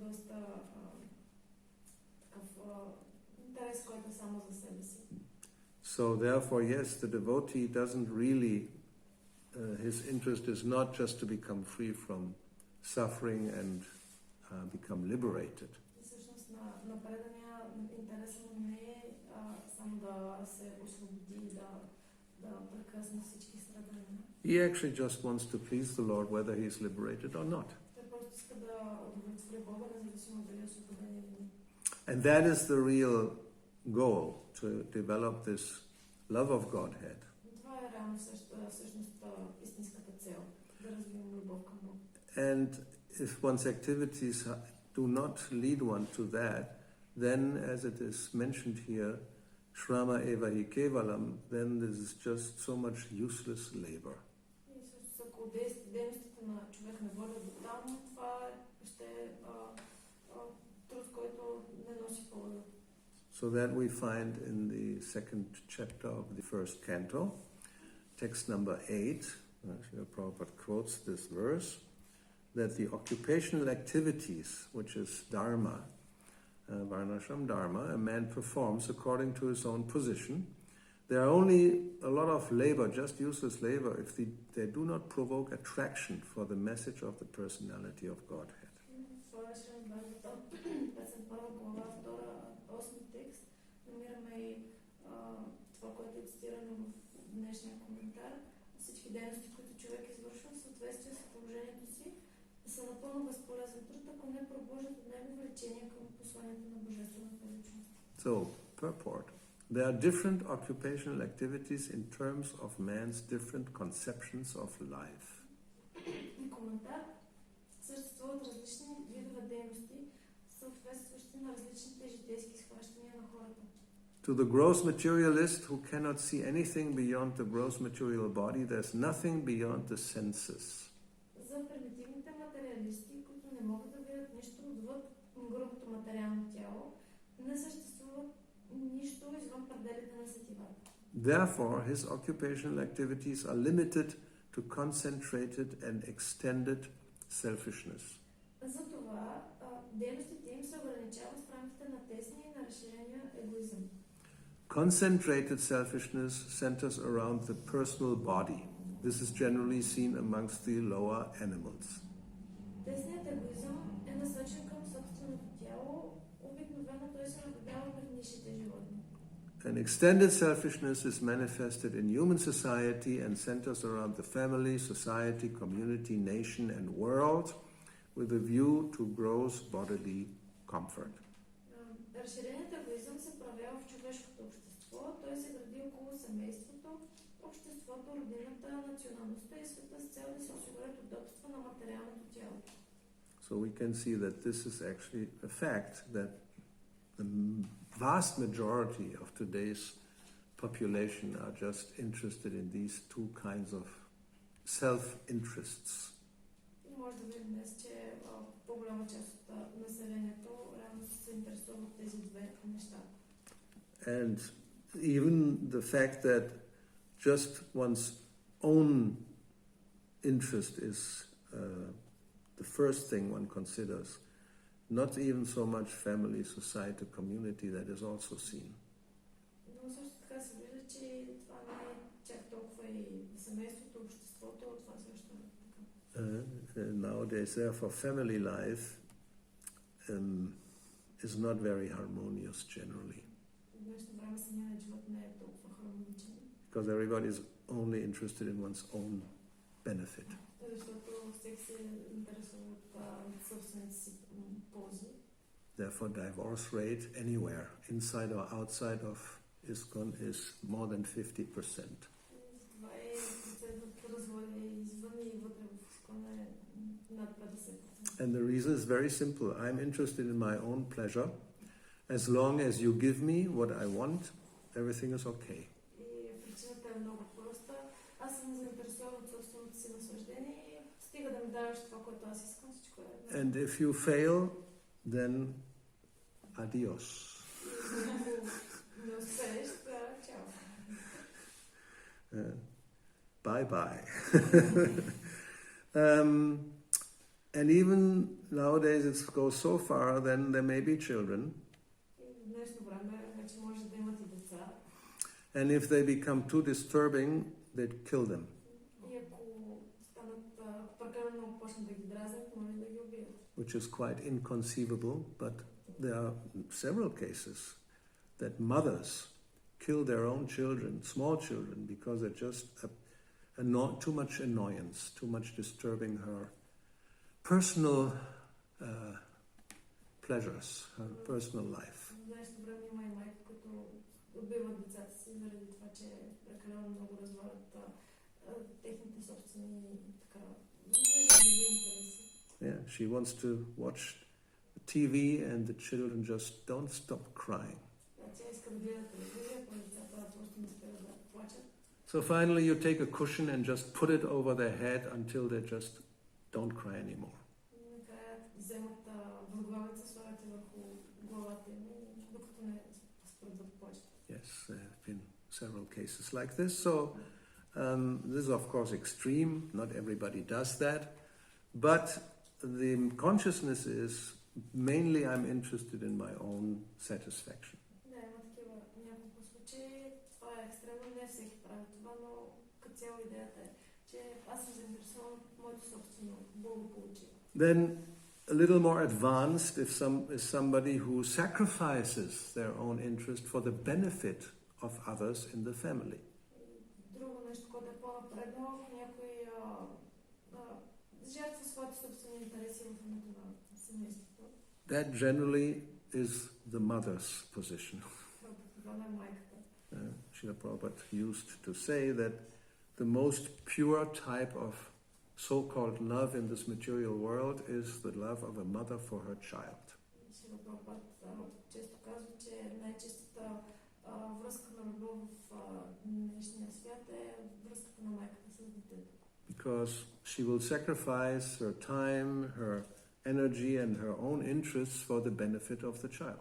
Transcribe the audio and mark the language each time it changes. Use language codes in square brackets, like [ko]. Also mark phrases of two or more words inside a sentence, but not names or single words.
[en] So So therefore, yes, the devotee doesn't really, his interest is not just to become free from suffering and become liberated. [bg] И всъщност на предания интерес му не е само да се освободи, да прекъсне всички страдания. [en] He actually just wants to please the Lord whether he is liberated or not. [bg] Той просто иска да удовлетвори Бога, независимо дали е освободен или не. [en] And that is the real goal, to develop this love of Godhead. [bg] Това е реално всъщност истинската цел, да развиваме любов към Бога. [en] And if one's activities do not lead one to that, then, as it is mentioned here, [sa] Shrama eva hi kevalam, [en] then this is just so much useless labor. [bg] И всъщност ако дейностите на човек не водят до там, това ще е труд, който не носи полза. [en] So that we find in the second chapter of the first canto, text number 8, Srila Prabhupada quotes this verse, that the occupational activities, which is dharma, [sa] varnashram dharma, [en] a man performs according to his own position. They are only a lot of labor, just useless labor, if they do not provoke attraction for the message of the personality of Godhead. [bg] Това, което е цитирано в днешния коментар, всички дейности, които човек извършва в съответствие с положението си, са напълно безполезен труд, ако не пробуждат от него влечение към посланието на Божествената личност. [en] So, purport. There are different occupational activities in terms of man's different conceptions of life. [bg] Коментар. Съществуват различни видове дейности, съответстващи на различните житейски схващания на хората. [en] To the gross materialist who cannot see anything beyond the gross material body, there's nothing beyond the senses. [bg] За примитивните материалисти, които не могат да видят нищо отвъд грубото материално тяло, не съществува нищо извън пределите на сетивата. [en] Therefore, his occupational activities are limited to concentrated and extended selfishness. [bg] Затова дейностите им се ограничават в рамките на тесния и на разширения егоизъм. [en] Concentrated selfishness centers around the personal body. This is generally seen amongst the lower animals. [bg] Тесният егоизъм е насочен към собственото тяло. Обикновено той се наблюдава при нисшите животни. [en] An extended selfishness is manifested in human society and centers around the family, society, community, nation, and world with a view to gross bodily comfort. [bg] Разширеният егоизъм се проявява в човешкото общество. Той се гради около семейството, обществото, родината, националността и света с цел да се осигурят удобства на материалното тяло. [en] So we can see that this is actually a fact that the vast majority of today's population are just interested in these two kinds of self-interests. [bg] И може да видим днес, че по-голяма част от населението реално се интересува от тези две неща. [en] And even the fact that just one's own interest is the first thing one considers, not even so much family, society, community, that is also seen. [bg] Но също така се вижда, че това не е чак толкова и семейството, обществото, това също е така. [en] Nowadays, therefore, family life is not very harmonious generally. [bg] В днешно време семейният живот не е толкова хармоничен. [en] Because everybody is only interested in one's own benefit. [bg] Защото всеки се интересува от собствените си ползи. [en] Therefore, divorce rate anywhere, inside or outside of ISKCON, is more than 50%. [bg] Това е процентът разводи извън и вътре в ISKCON е над 50%. [en] And the reason is very simple. I'm interested in my own pleasure. As long as you give me what I want, everything is okay. [bg] И причината е много проста. Аз съм заинтересован от собственото си наслаждение и стига да ми даваш това, което аз искам, всичко е. [en] And if you fail, then adios. [bg] Не успееш, чао. [en] Bye-bye. And even nowadays it goes so far, then there may be children. And if they become too disturbing, they'd kill them. [bg] И ако прекалено много почнат да ги дразнят, може да ги убият. [en] Which is quite inconceivable, but there are several cases that mothers kill their own children, small children, because they're just too much annoyance, too much disturbing her personal pleasures, her personal life. [bg] В днешно време има и майки, които убиват децата си заради това, че прекалено много развалят техните собствени интереси. [en] Yeah, she wants to watch TV and the children just don't stop crying. [bg] Тя иска да гледа телевизия, но децата просто не спират да плачат. [en] So finally you take a cushion and just put it over their head until they just don't cry anymore. [bg] Накрая вземат възглавица, слагат върху главата им, докато не спрат да плачат. [en] Yes, there have been several cases like this. So this is of course extreme. Not everybody does that. But the consciousness is mainly I'm interested in my own satisfaction. [bg] Да, има такива няколко случаи. Това е екстремно, не всеки прави това, но като цяло идеята е, че аз съм заинтересован от моето собствено благополучие. [en] Then a little more advanced if somebody who sacrifices their own interest for the benefit of others in the family. [bg] Друго нещо, което е по-напредно, ако някой жертва своите собствени интереси в името на семейството. [en] That generally is the mother's position. [bg] Това е майката. [en] Srila Prabhupada used to say that the most pure type of so-called love in this material world is the love of a mother for her child. [bg] Шрила Прабхупада често казва, че най-чистата връзка на любов в днешния свят е връзката на майката с детето. [en] Because she will sacrifice her time, her energy and her own interests for the benefit of the child.